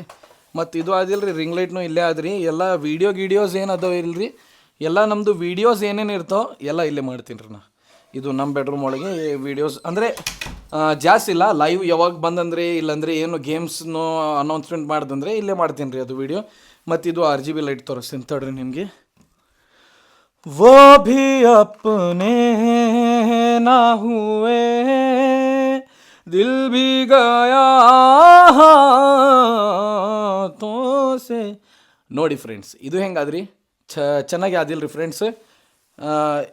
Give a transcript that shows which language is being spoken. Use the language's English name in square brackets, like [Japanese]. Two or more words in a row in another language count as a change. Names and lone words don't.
[Kannada] ಮತ್ತು ಇದು ಆದಿಲ್ರಿ ರಿಂಗ್ ಲೈಟ್ನು ಇಲ್ಲೇ ಆದ್ರಿ. ಎಲ್ಲ ಗೀಡಿಯೋಸ್ ಏನು ಅದಾವ ಇಲ್ರಿ, ಎಲ್ಲ ನಮ್ಮದು ವೀಡಿಯೋಸ್ ಏನೇನು ಇರ್ತಾವೆ ಎಲ್ಲ ಇಲ್ಲೇ ಮಾಡ್ತೀನಿ ರೀ ನಾ. ಇದು ನಮ್ಮ ಬೆಡ್ರೂಮ್ ಒಳಗೆ ವೀಡಿಯೋಸ್ ಅಂದರೆ ಜಾಸ್ತಿ ಇಲ್ಲ, ಲೈವ್ ಯಾವಾಗ ಬಂದಂದ್ರೆ ಇಲ್ಲಾಂದರೆ ಏನು ಗೇಮ್ಸ್ನೋ ಅನೌನ್ಸ್ಮೆಂಟ್ ಮಾಡ್ದಂದ್ರೆ ಇಲ್ಲೇ ಮಾಡ್ತೀನಿ ರೀ ಅದು ವೀಡಿಯೋ. ಮತ್ತು ಇದು RGB ಲೈಟ್ ತೋರಿಸ್ತೀನಿ ತಡ್ರಿ ನಿಮಗೆ. [Hindi] वो भी अपने ना हुए दिल भी गया तो से. [Kannada] ನೋಡಿ ಫ್ರೆಂಡ್ಸ್, ಇದು ಹೆಂಗಾದ್ರಿ ಚೆನ್ನಾಗಿ ಆದಿಲ್ರಿ ಫ್ರೆಂಡ್ಸ್.